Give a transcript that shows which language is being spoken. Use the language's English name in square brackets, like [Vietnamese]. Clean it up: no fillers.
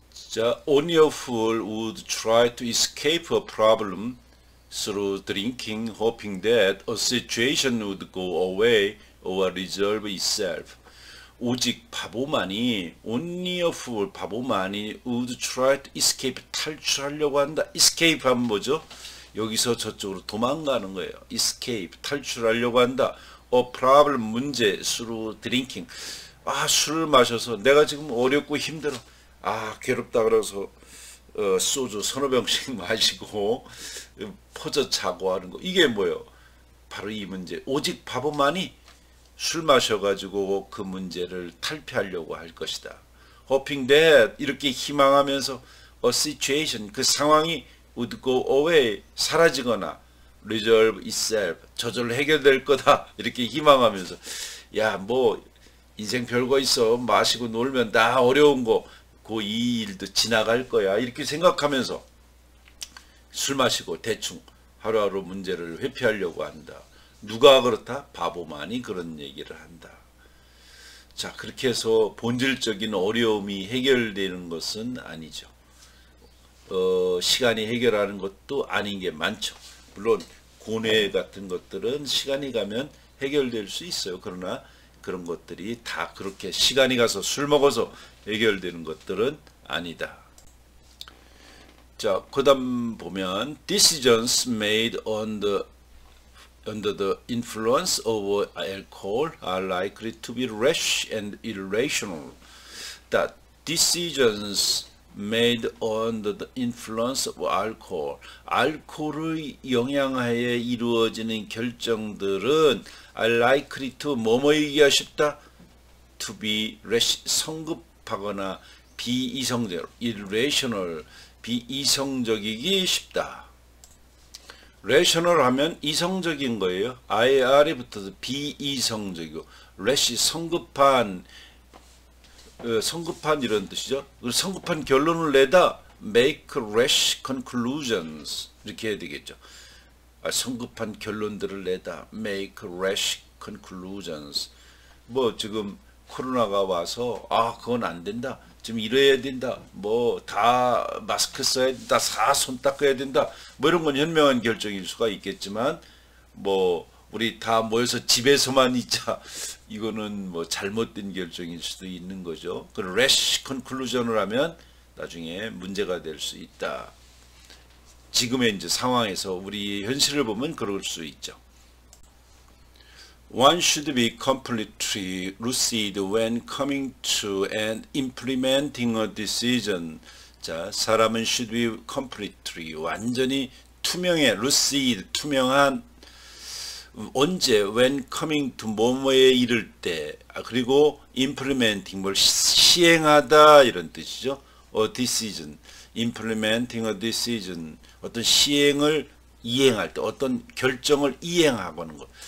[Korean] 자, [English] only a fool would try to escape a problem through drinking, hoping that a situation would go away or resolve itself. [Korean] 오직 바보만이, [English] only a fool, [Korean] 바보만이 [English] would try to escape, [Korean] 탈출하려고 한다. escape 하면 뭐죠? 여기서 저쪽으로 도망가는 거예요. escape, 탈출하려고 한다. [English] a problem, 문제, through drinking. [Korean] 아, 술을 마셔서 내가 지금 어렵고 힘들어. 아, 괴롭다 그래서 소주 서너 병씩 마시고 퍼져 자고 하는 거. 이게 뭐예요? 바로 이 문제. 오직 바보만이 술 마셔가지고 그 문제를 탈피하려고 할 것이다. [English] Hoping that, [Korean] 이렇게 희망하면서 [English] a situation, [Korean] 그 상황이 [English] would go away, [Korean] 사라지거나 [English] resolve itself, [Korean] 저절로 해결될 거다. 이렇게 희망하면서 야, 뭐 인생 별거 있어. 마시고 놀면 다 어려운 거 이 일도 지나갈 거야. 이렇게 생각하면서 술 마시고 대충 하루하루 문제를 회피하려고 한다. 누가 그렇다? 바보만이 그런 얘기를 한다. 자, 그렇게 해서 본질적인 어려움이 해결되는 것은 아니죠. 시간이 해결하는 것도 아닌 게 많죠. 물론 고뇌 같은 것들은 시간이 가면 해결될 수 있어요. 그러나 그런 것들이 다 그렇게 시간이 가서 술 먹어서 해결되는 것들은 아니다. 자, 그 다음 보면 [English] decisions made under the influence of alcohol are likely to be rash and irrational. That decisions made under the influence of alcohol, [Korean] 알코올의 영향하에 이루어지는 결정들은 [English] are likely to [Korean] 뭐뭐이기가 쉽다, [English] to be rash, [Korean] 성급하거나 비이성적, [English] irrational, [Korean] 비이성적이기 쉽다. rational 하면 이성적인 거예요. IR에 붙어서 비이성적이고, rash 성급한, 성급한 이런 뜻이죠. 성급한 결론을 내다, [English] make rash conclusions [Korean] 이렇게 해야 되겠죠. 성급한 결론들을 내다, [English] make rash conclusions. [Korean] 뭐 지금 코로나가 와서 그건 안 된다. 지금 이래야 된다. 뭐 다 마스크 써야 된다. 다 손 닦아야 된다. 뭐 이런 건 현명한 결정일 수가 있겠지만 뭐 우리 다 모여서 집에서만 있자. 이거는 뭐 잘못된 결정일 수도 있는 거죠. 그 [English] rash conclusion [Korean] 을 하면 나중에 문제가 될 수 있다. 지금의 이제 상황에서 우리 현실을 보면 그럴 수 있죠. [English] One should be completely lucid when coming to and implementing a decision. [Korean] 자, 사람은 [English] should be completely, [Korean] 완전히 투명해, lucid, 투명한, 언제, [English] when coming to [Korean] 뭐뭐에 이를 때, 그리고 [English] implementing, [Korean] 뭘 시행하다 이런 뜻이죠. [English] A decision, implementing a decision, [Korean] 어떤 시행을 이행할 때, 어떤 결정을 이행하고는 것.